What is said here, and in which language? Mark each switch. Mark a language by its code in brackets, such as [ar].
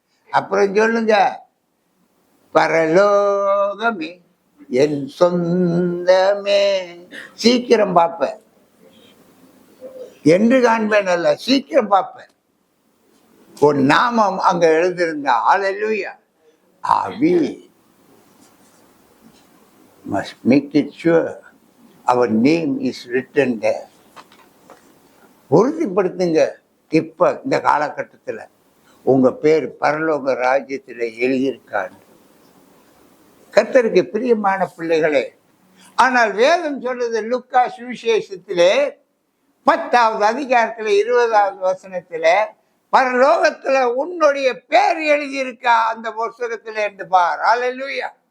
[ta] அப்புறம் சொல்லுங்க, பரலோகமே என் சொந்தமே. சீக்கிரம் பார்ப்பேன் என்று காண்பேன் அல்ல, சீக்கிரம் பார்ப்பேன். ஒரு நாமம் அங்க எழுதிருந்தா. ஹல்லேலூயா. [en] We must make it sure our name is written there. [ta] உறுதிப்படுத்துங்க. இப்ப இந்த காலகட்டத்துல உங்க பேர் பரலோக ராஜ்யத்துல எழுதியிருக்காங்க. கர்த்தருக்கு பிரியமான பிள்ளைகளே, ஆனால் வேதம் சொல்றது லுக்கா சுவிசேஷத்திலே 10வது அதிகாரத்துல 20வது வசனத்துல, பரலோகத்துல உன்னுடைய பேர் எழுதியிருக்கா அந்த புத்தகத்துல என்று பார். ஹல்லேலூயா.